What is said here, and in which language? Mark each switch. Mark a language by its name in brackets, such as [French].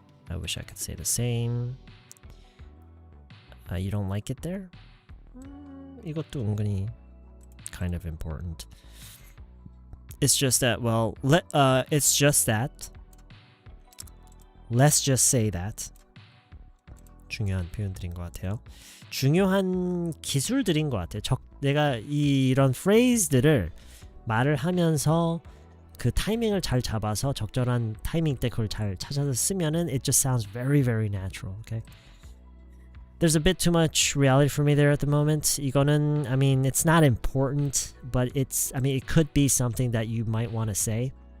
[English] I wish I could say the same. You don't like it there? [Korean] 이것도 은근히 [English] kind of important. It's just that, well, it's just that. Let's just say that. [Korean] 중요한 표현들인 것 같아요. 중요한 기술들인 것 같아요. 내가 이런 phrase들을 말을 하면서 그 타이밍을 잘 잡아서 적절한 타이밍 때 그걸 잘 찾아서 쓰면은 [English] it just sounds very, very natural. Okay. There's a bit too much reality for me there at the moment. [Korean] 이거는, [English] I mean, it's not important, but it's, I mean, it could be something that you might want to say.